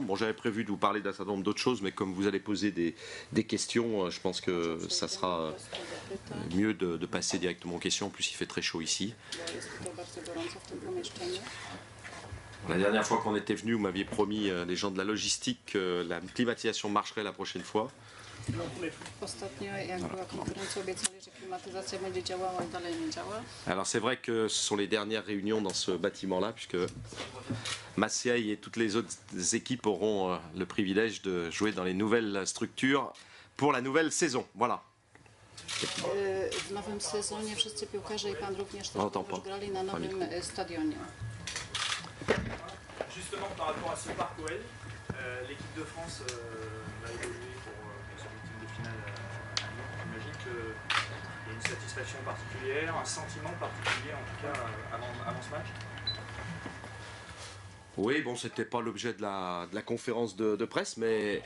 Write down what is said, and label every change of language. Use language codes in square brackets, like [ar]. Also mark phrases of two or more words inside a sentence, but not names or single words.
[fr] Bon, j'avais prévu de vous parler d'un certain nombre d'autres choses, mais comme vous allez poser des questions, je pense que ça sera mieux de passer directement aux questions. En plus, il fait très chaud ici. La dernière fois qu'on était venu, vous m'aviez promis, les gens de la logistique, que la climatisation marcherait la prochaine fois. [pl] Ostatnio, jak była konferencja, obiecali, że klimatyzacja będzie działała i dalej nie działa. [fr] Alors c'est vrai que ce sont les dernières réunions dans ce bâtiment-là, puisque Marseille et toutes les autres équipes auront le privilège de jouer dans les nouvelles structures pour la nouvelle saison. Voilà. [pl] W nowym sezonie wszyscy piłkarze i pan również też będą grali na nowym stadionie. [fr] Justement par rapport à ce parc OL, l'équipe de France va évoluer pour ce meeting de finale à Lyon. J'imagine qu'il y a une satisfaction particulière, un sentiment particulier en tout cas avant ce match. Oui, bon, c'était pas l'objet de la conférence de presse, mais...